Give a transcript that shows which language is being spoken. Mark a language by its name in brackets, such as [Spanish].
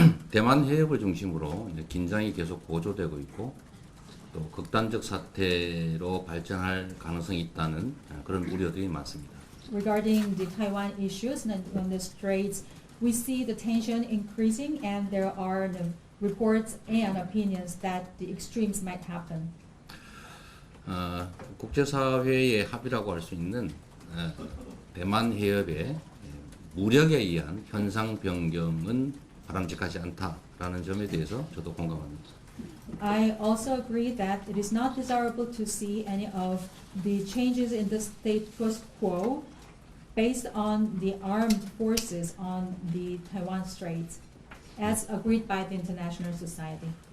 [Korean] 대만 해협을 중심으로 이제 긴장이 계속 고조되고 있고, 또 극단적 사태로 발전할 가능성이 있다는 그런 우려들이 많습니다. [English] Regarding the Taiwan issues and on the straits, we see the tension increasing, and there are the reports and opinions that the extremes might happen. [Korean] 국제사회의 합의라고 할 수 있는 대만 해협의 무력에 의한 현상 변경은 바람직하지 않다라는 점에 대해서 저도 공감합니다. [English] I also agree that it is not desirable to see any of the changes in the status quo based on the armed forces on the Taiwan Straits, as agreed by the international society.